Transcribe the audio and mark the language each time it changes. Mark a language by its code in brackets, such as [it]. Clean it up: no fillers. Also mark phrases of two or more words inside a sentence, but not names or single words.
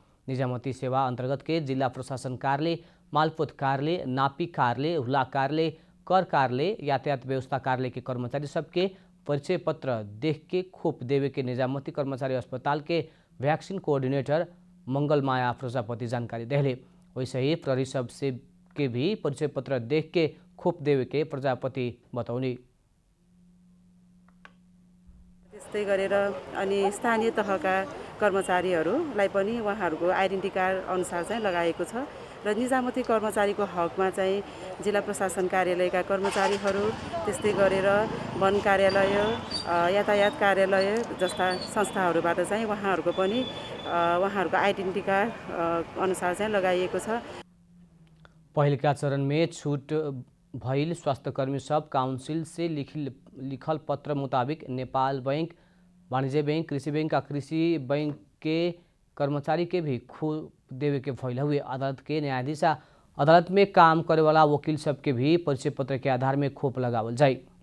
[bho] निजामती सेवा अंतर्गत के जिला प्रशासन कार्यालय, मालपोत कार्यालय, नापी कार्यालय, हुला कार्यालय, कर कार्यालय, यातायात व्यवस्था कार्यालय के कर्मचारी सबके परिचय पत्र देख के खोप देवे के निजामती कर्मचारी अस्पताल के [en] vaccine coordinator [bho] मंगलमाया प्रजापति जानकारी देहले। वैसे ही प्रहरी सब से के भी परिचय पत्र देख के खोप देवे के प्रजापति बताउने। [ne] त्यस्तै गरेर अनि स्थानीय तहका कर्मचारीहरूलाई पनि उहाँहरूको [en] identity card [ne] अनुसार चाहिँ लगाएको छ र निजामती कर्मचारीको हकमा चाहिँ जिल्ला प्रशासन कार्यालयका कर्मचारीहरू, त्यस्तै गरेर वन कार्यालय, यातायात कार्यालय जस्ता संस्थाहरूबाट चाहिँ उहाँहरूको पनि उहाँहरूको [en] identity card [ne] अनुसार चाहिँ लगाइएको छ। [bho] पहिलका चरण में छूट भइल स्वास्थ्यकर्मी सब काउंसिल से लिखल पत्र मुताबिक नेपाल बैंक, वाणिज्य बैंक, कृषि बैंक और कृषि बैंक के कर्मचारी के भी खोप देवे के भइल हुए। अदालत के न्यायाधीश अदालत में काम करे वाला वकील सबके भी परिचय पत्र के आधार में खोप लगावल जाए।